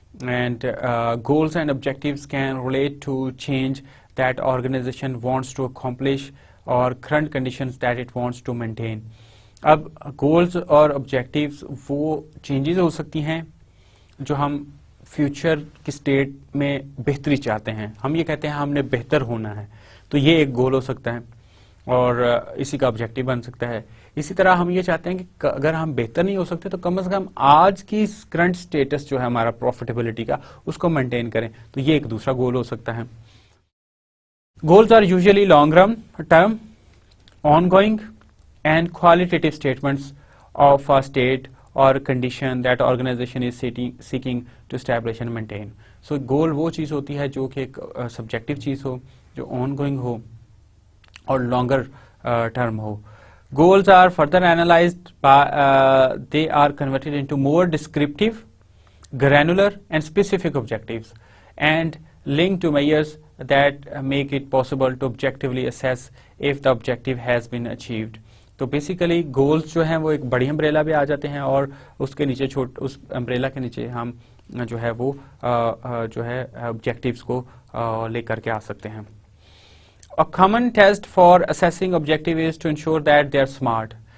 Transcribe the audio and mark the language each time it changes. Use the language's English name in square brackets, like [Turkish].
[English] And goals and objectives can relate to change that organization wants to accomplish or current conditions that it wants to maintain. [Urdu] اب goals اور objectives وہ changes ہو سکتی ہیں جو ہم future کی state میں بہتری چاہتے ہیں. ہم یہ کہتے ہیں ہم نے بہتر ہونا ہے تو یہ ایک goal ہو سکتا ہے اور اسی کا objective بن سکتا ہے. اسی طرح ہم یہ چاہتے ہیں کہ اگر ہم بہتر نہیں ہو سکتے تو کم از کم آج کی کرنٹ سٹیٹس جو ہے ہمارا پروفیٹیبلٹی کا اس کو مینٹین کریں, تو یہ ایک دوسرا گول ہو سکتا ہے. [English] Goals are usually long run term ongoing and qualitative statements of a state or condition that organisation is seeking to establish and maintain. [Urdu] سو گول وہ چیز ہوتی ہے جو کہ ایک سبجیکٹو چیز ہو, جو آن گوئنگ ہو اور longer term ہو. [English] Goals are further analyzed they are converted into more descriptive, granular and specific objectives and linked to measures that make it possible to objectively assess if the objective has been achieved. [Urdu] تو basically goals جو ہیں وہ ایک بڑی umbrella پہ آ جاتے ہیں اور اس کے نیچے اس امبریلا کے نیچے ہم جو ہے وہ جو ہے آبجیکٹیوز کو لے کر کے آ سکتے ہیں. [English] A common test for assessing objective is to ensure that they are smart.